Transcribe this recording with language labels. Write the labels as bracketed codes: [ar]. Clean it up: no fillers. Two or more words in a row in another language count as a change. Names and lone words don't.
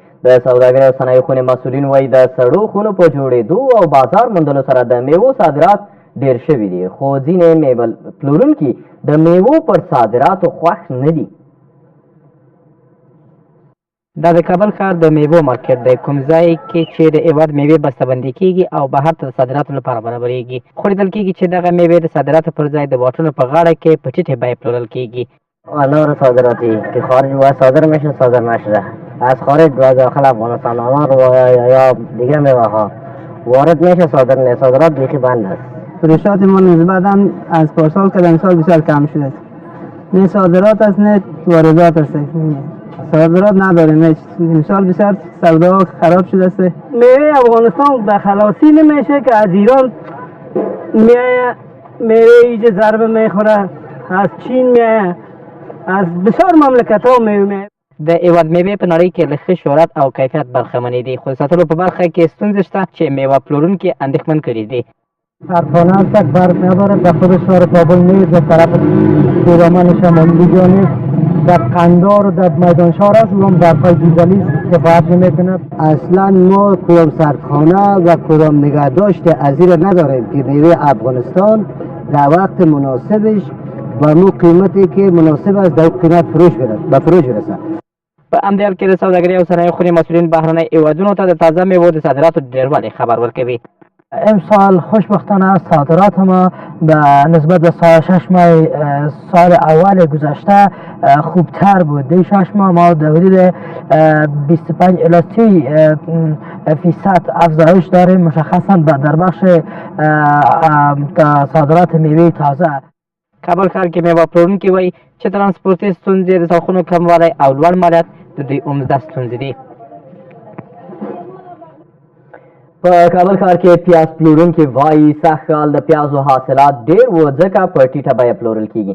[ps] د سوداګرۍ او صنایعو خونې مسؤلین وایي د سړو خونو په جوړېدو او بازار موندلو سره د میوو صادرات ډیر شوي دي خو ځینې میوه پلورونکي د میوو پر صادراتو خوښ نه دي. دا د کابل ښار د میوو مارکیټ دی کوم ځای کې چې د هېواد میوې بسته‌بندي کېږي او بهر ته د صادراتو لپاره برابرېږي. خو لیدل کېږي چې دغه میوې د صادراتو پر ځای د واټونو په غاړه کې په ټیټې بیې پلورل کېږي. [fa] انار صادراتی که خارج و صادر میشه صادر نشده از خارج و داخل افغانستان انار و یا دیگه میوه ها وارد میشه صادر نه صادرات بیخی بند است. فروشات ما نسبتاً از پارسال که امسال بسیار کم شده است. نه صادرات است نه واردات است. صادرات نداریم. امسال بسیار سودا خراب شده است. میوه افغانستان به خلاصی نمیشه که از ایران میوه ایجا ضربه میخوره، از چین میایه، از بسیار مملکت ها میوه. [ps] د هېواد میوې په نړۍ کې له ښه شهرت او کیفیت برخمنې دي خو د ساتلو په برخه کې ستونزې شته چې میوه پلورونکي اندېښمن کړي دي. [fa] کارخانه تک برق نداره در خود شهر کابل نیست در طرف پیرامن شمالی نیست در قندار و در میدان شهر است و هم برقای دیزلی کفایت نمیکنه. اصلا ما کدام سردخانه و کدام نگهداشت از این نداریم که میوه افغانستان در وقت مناسبش و مو قیمتی که مناسب است در قیمت به فروش برسه. [ps] په همدې حال کې د سوداګرۍ او صنایعو خونې مسؤلین بهرنۍ هېوادونو ته د تازه میوو د صادراتو ډېروالي خبر ورکوي. [fa] امسال خوشبختانه صادرات ما به نسبت به سال 6 ماه سال اول گذشته خوبتر بود. در 6 ماه ما در حدود 25 الی 30% افزایش داریم مشخصا در بخش صادرات میوه تازه. [ps] کابل ښار کې میوه پلورونکي وایي چې ترانسپورتي ستونزې د ساخونو کموالی او لوړ مالیات د دوی عمده ستونزې دي. په کابل ښار کې پیاز پلورونکي وایي سږکال د پیازو حاصلات ډېر و ځکه په ټیټه بیه پلورل کېږي.